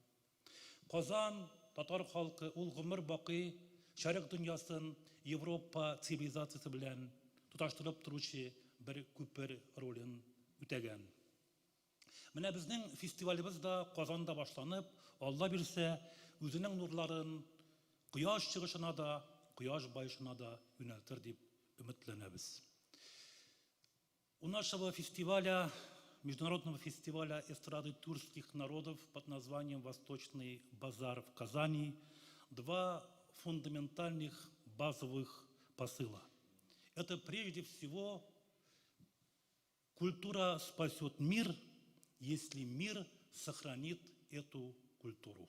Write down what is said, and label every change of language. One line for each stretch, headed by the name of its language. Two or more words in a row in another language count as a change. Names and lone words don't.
Tatar: Казан татар халкы ул гомер бакый Шәрык дөньясын Европа цивилизациясе белән туташтырып торучы бер күпер ролен үтәгән. Менә безнең фестивалебез да Казанда башланып, Алла бирсә, үзенең нурларын кояш чыгышына да, кояш баешына да юнәлтер дип өметләнәбез.
Russian: У нашего фестиваля, международного фестиваля эстрады тюркских народов под названием «Восточный базар» в Казани два фундаментальных базовых посыла. Это прежде всего культура спасет мир, если мир сохранит эту культуру.